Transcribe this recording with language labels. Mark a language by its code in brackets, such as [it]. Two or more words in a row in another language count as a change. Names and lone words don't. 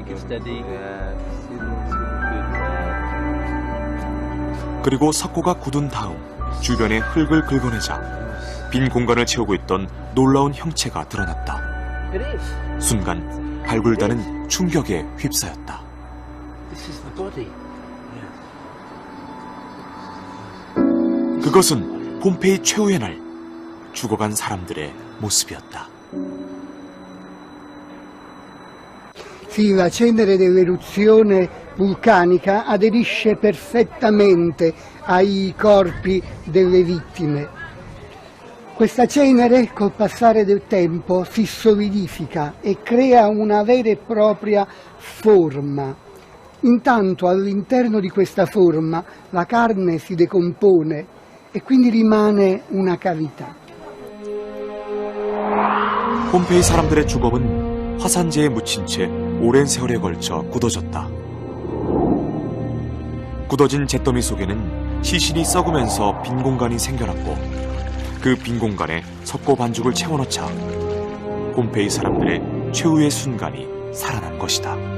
[ko] 그리고 석고가 굳은 다음 주변에 흙을 긁어내자 빈 공간을 채우고 있던 놀라운 형체가 드러났다. 순간 발굴단은 충격에 휩싸였다. 그것은 폼페이 최후의 날 죽어간 사람들의 모습이었다. [it] Sì, la cenere dell'eruzione vulcanica aderisce perfettamente ai corpi delle vittime. Questa cenere col passare del tempo si solidifica e crea una vera e propria forma. Intanto all'interno di questa forma la carne si decompone e quindi rimane una cavità. [ko] 폼페이 사람들의 주검은 화산재에 묻힌 채 오랜 세월에 걸쳐 굳어졌다. 굳어진 잿더미 속에는 시신이 썩으면서 빈 공간이 생겨났고 그 빈 공간에 석고 반죽을 채워넣자 폼페이 사람들의 최후의 순간이 살아난 것이다.